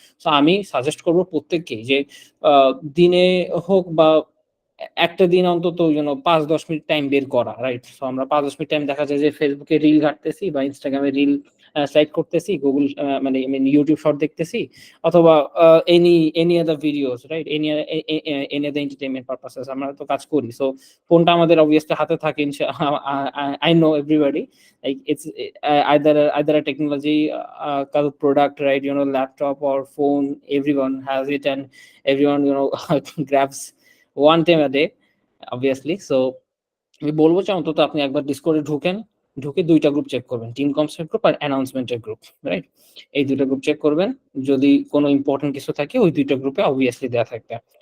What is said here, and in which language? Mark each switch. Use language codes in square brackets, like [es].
[bn] তো আমি সাজেস্ট করবো প্রত্যেককেই যে দিনে হোক বা একটা দিন অন্তত 5-10 মিনিট টাইম বের করা, রাইট? সো আমরা 5-10 মিনিট টাইম দেখা যায় যে ফেসবুকে রিল ঘাটতেছি বা ইনস্টাগ্রামে রিল স্লাইড করতেছি, গুগল মানে ইউটিউব শর্ট দেখতেছি, অথবা [en] any other videos, [bn] right? [en] any other entertainment purposes [bn] আমরা তো কাজ করি। সো ফোনটা আমাদের অবভিয়াসলি হাতে থাকে। [en] I know everybody, like it's either a technology product, right? Laptop or phone, everyone has it, and everyone grabs one time a day, obviously. [bn] So আমি বলবো যে অন্তত আপনি একবার ডিসকর্ডে ঢুকে দুইটা গ্রুপ চেক করবেন, টিম কমসের গ্রুপ আর অ্যানাউন্সমেন্টের গ্রুপ, রাইট? এই দুইটা গ্রুপ চেক করবেন। যদি কোনো ইম্পর্টেন্ট কিছু থাকে ওই দুইটা গ্রুপে অবভিয়াসলি দেওয়া থাকবে।